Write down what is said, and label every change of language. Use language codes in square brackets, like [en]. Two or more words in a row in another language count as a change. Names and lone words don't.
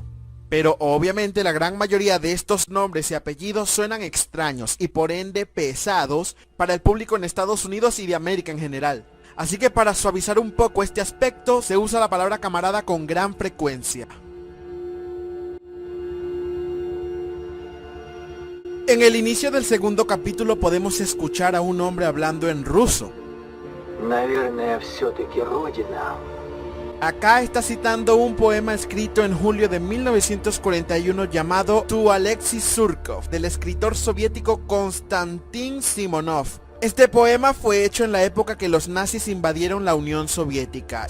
[es] Pero obviamente la gran mayoría de estos nombres y apellidos suenan extraños y por ende pesados para el público en Estados Unidos y de América en general. Así que para suavizar un poco este aspecto, se usa la palabra camarada con gran frecuencia. En el inicio del segundo capítulo podemos escuchar a un hombre hablando en ruso. [ru] Наверное, все-таки Родина. [es] Acá está citando un poema escrito en julio de 1941 llamado To Alexei Surkov, del escritor soviético Konstantin Simonov. Este poema fue hecho en la época que los nazis invadieron la Unión Soviética.